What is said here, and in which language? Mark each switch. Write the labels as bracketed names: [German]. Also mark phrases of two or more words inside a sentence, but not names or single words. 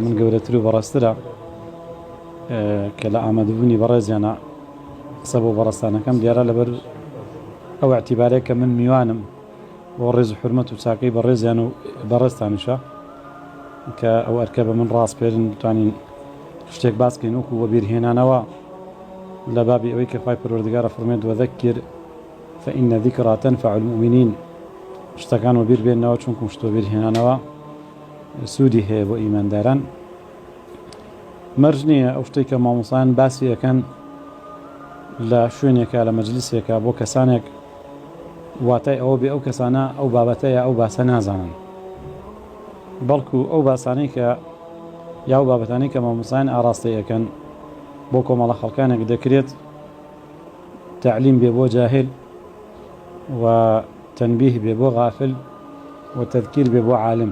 [Central Kurdish] من گەورەتر و بەڕێزترە کە لە ئامادەبوونی بەڕێزیانە قسە بۆ بەڕێستانەکەم دیارە لەبەر ئەو اعتیبارەیە کە من میوانم بۆ ڕێز و حرمەت و چاکەی بەڕێزیان و بەڕێزتانیشە کە ئەو ئەرکە بە من ڕاست پێرن بتوانین شتێک باسکەین وەکو وە بیرهێنانەوە لە بابی ئەوەی کە خوای پەروەردگارە فەرمێت [Arabic] وەذەکر فإن ذكرى تنفع المؤمنين [Central Kurdish] شتەکان و بیر بێنەوە چونکو شتۆ بیرهێنانەوە سوودی هەیە بۆ ئیمانداران. مەرج نییە ئەو شتەی کە مامۆسایان باسی ئەەکەن لە شوێنێکە لە مەجلیسێکە بۆ کەسانێک واتای ئەوە بێ ئەو کەسانە ئەو بابەتەیە ئەو باسە نازانن، بەڵکو ئەو باسانەی کە یا و بابەتانەی کە مامۆسایان ئاڕاستی ئەەکەن بۆ کۆمەڵە خەڵکانێک دەکرێت تعلیم بێ بۆ جاهل و تەنبیه بێ بۆ غافل و تەذکیر بێ بۆ عالم.